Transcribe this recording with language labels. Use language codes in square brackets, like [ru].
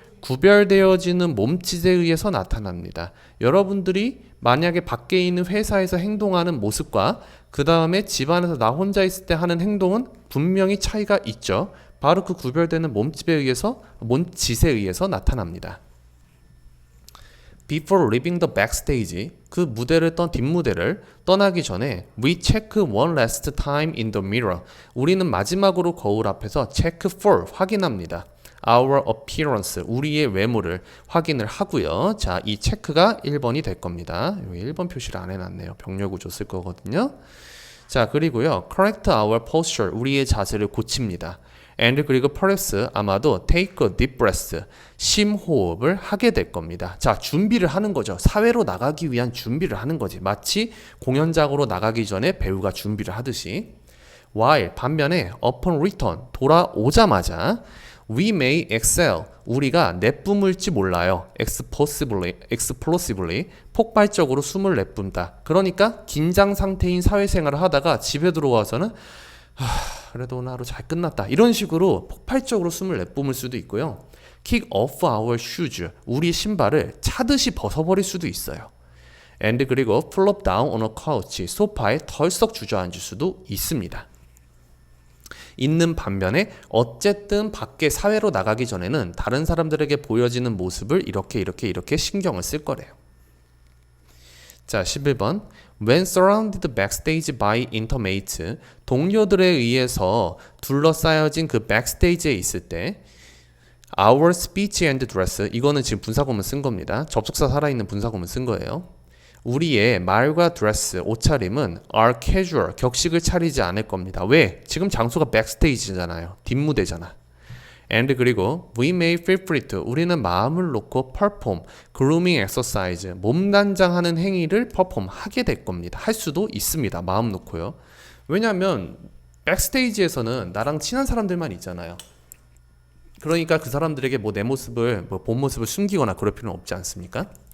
[ko] 구별되어지는 몸짓에 의해서 나타납니다. 여러분들이 만약에 밖에 있는 회사에서 행동하는 모습과 그 다음에 집안에서 나 혼자 있을 때 하는 행동은 분명히 차이가 있죠. 바로 그 구별되는 몸짓에 의해서 나타납니다. [en] Before leaving the backstage, [ko] 그 뒷무대를 떠나기 전에 [en] We check one last time in the mirror. [ko] 우리는 마지막으로 거울 앞에서 [en] check for, [ko] 확인합니다. [en] Our appearance, [ko] 우리의 외모를 확인을 하고요. 자, 이 체크가 1번이 될 겁니다. 여기 1번 표시를 안 해놨네요. 병렬구조 쓸 거거든요. 자, 그리고요. [en] Correct our posture, [ko] 우리의 자세를 고칩니다. [en] And [ko] 그리고 [en] perhaps [ko] 아마도 [en] take a deep breath, [ko] 심호흡을 하게 될 겁니다. 자, 준비를 하는 거죠. 사회로 나가기 위한 준비를 하는 거지. 마치 공연장으로 나가기 전에 배우가 준비를 하듯이. [en] While [ko] 반면에 [en] upon return, [ko] 돌아오자마자 [en] we may excel, [ko] 우리가 내뿜을지 몰라요. [en] explosively, [ko] 폭발적으로 숨을 내뿜다. 그러니까 긴장 상태인 사회생활을 하다가 집에 들어와서는 그래도 오늘 하루 잘 끝났다. 이런 식으로 폭발적으로 숨을 내뿜을 수도 있고요. [en] Kick off our shoes, [ko] 우리 신발을 차듯이 벗어버릴 수도 있어요. [en] And [ko] 그리고 [en] flop down on a couch, [ko] 소파에 덜썩 주저앉을 수도 있습니다. 있는 반면에 어쨌든 밖에 사회로 나가기 전에는 다른 사람들에게 보여지는 모습을 이렇게 신경을 쓸 거래요. 자, 11번. [en] When surrounded backstage by intimates, [ko] 동료들에 의해서 둘러싸여진 그 백스테이지에 있을 때 [en] Our speech and dress, [ko] 이거는 지금 분사구문 쓴 겁니다. 접속사 살아있는 분사구문 쓴 거예요. 우리의 말과 드레스, 옷차림은 [en] are casual, [ko] 격식을 차리지 않을 겁니다. 왜? 지금 장소가 백스테이지잖아요. 뒷무대잖아. [en] And [ko] 그리고 [en] we may feel free to, [ko] 우리는 마음을 놓고 [en] perform, grooming exercise, [ko] 몸단장하는 행위를 [en] perform [ko] 하게 될 겁니다. 할 수도 있습니다. 마음 놓고요. 왜냐하면 백스테이지에서는 나랑 친한 사람들만 있잖아요. 그러니까 그 사람들에게 내 모습을, 본 모습을 숨기거나 그럴 필요는 없지 않습니까?